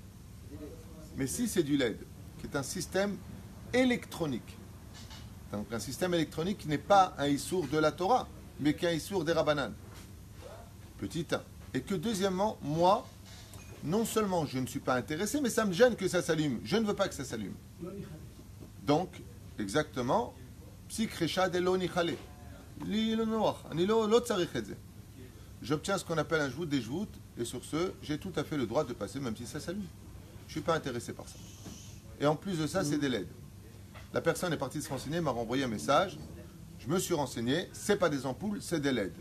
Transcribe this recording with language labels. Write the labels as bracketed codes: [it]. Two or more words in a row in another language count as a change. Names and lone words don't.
[fr] Mais si c'est du LED, qui est un système électronique, donc un système électronique qui n'est pas un issour de la Torah, mais qui est un issour des Rabbanan, petit 1. Et que deuxièmement, moi, non seulement je ne suis pas intéressé, mais ça me gêne que ça s'allume. Je ne veux pas que ça s'allume. Donc, exactement, [arc] פסיק רישא דלא ניחא ליה. [fr] J'obtiens ce qu'on appelle un jout des joutes, et sur ce, j'ai tout à fait le droit de passer, même si ça s'allume. Je ne suis pas intéressé par ça. Et en plus de ça, c'est des LED. La personne est partie se renseigner, m'a renvoyé un message. Je me suis renseigné, c'est pas des ampoules, c'est des LED.